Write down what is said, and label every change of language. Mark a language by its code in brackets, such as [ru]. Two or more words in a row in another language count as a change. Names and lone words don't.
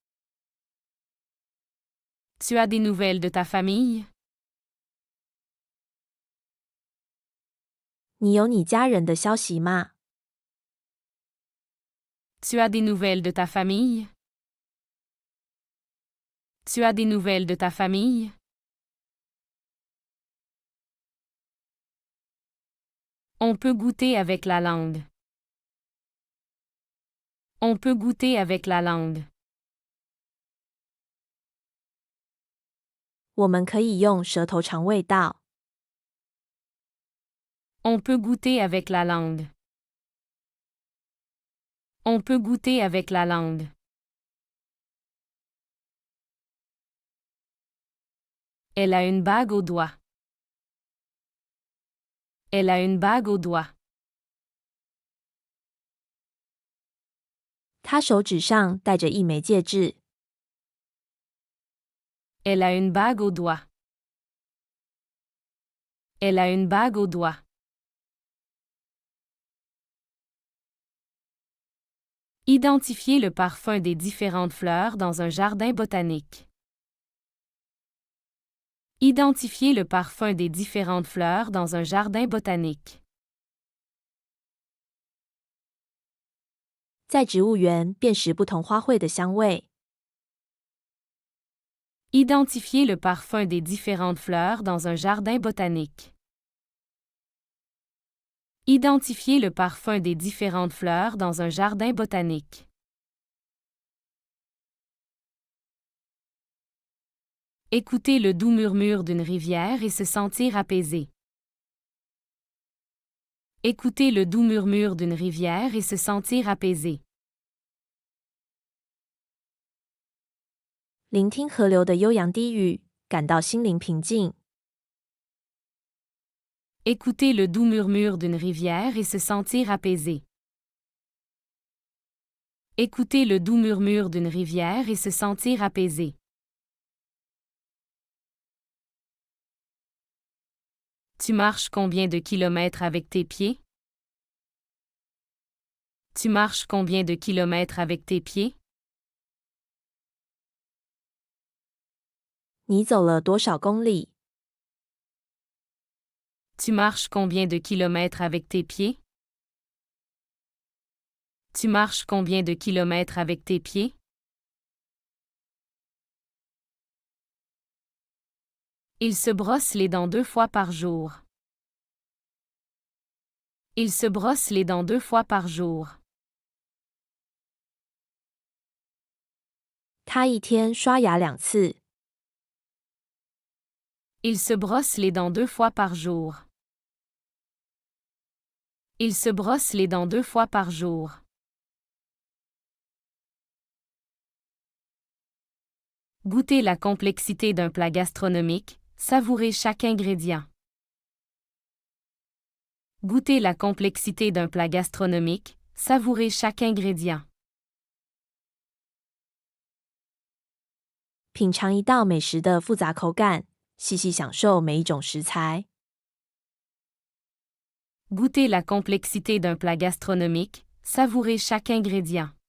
[fr] Tu as des nouvelles de ta famille? [zh] 你有你家人的消息吗？ [fr] Tu as des nouvelles de ta famille? Tu as des nouvelles de ta famille? On peut goûter avec la langue. On peut goûter avec la langue. [zh] 我们可以用舌头尝味道。 [fr] On peut goûter avec la langue. On peut goûter avec la langue. Elle a une bague au doigt. Elle a une bague au doigt. [zh] 他手指上戴着一枚戒指。 [fr] Elle a une bague au doigt. Elle a une bague au doigt. Identifiez le parfum des différentes fleurs dans un jardin botanique. Identifiez le parfum des différentes fleurs dans un jardin botanique. [zh] 在植物园辨识不同花卉的香味。 [fr] Identifiez le parfum des différentes fleurs dans un jardin botanique. Identifiez le parfum des différentes fleurs dans un jardin botanique. Écoutez le doux murmure d'une rivière et se sentir apaisé. Écoutez le doux murmure d'une rivière et se sentir apaisé. [zh] 聆听河流的悠扬低语，感到心灵平静。 [fr] Écoutez le doux murmure d'une rivière et se sentir apaisé. Écoutez le doux murmure d'une rivière et se sentir apaisé. Tu marches combien de kilomètres avec tes pieds? Tu marches combien de kilomètres avec tes pieds? [zh] 你走了多少公里？ [fr] Tu marches combien de kilomètres avec tes pieds? Tu marches combien de kilomètres avec tes pieds? Il se brosse les dents 2 fois par jour. Il se brosse les dents 2 fois par jour. [zh] 他一天刷牙2次。 [fr] Il se brosse les dents 2 fois par jour. Il se brosse les dents 2 fois par jour. Goûtez la complexité d'un plat gastronomique, savourez chaque ingrédient. Goûtez la complexité d'un plat gastronomique, savourez chaque ingrédient. [zh] 品尝一道美食的复杂口感，细细享受每一种食材。 [fr] Goûtez la complexité d'un plat gastronomique, savourez chaque ingrédient.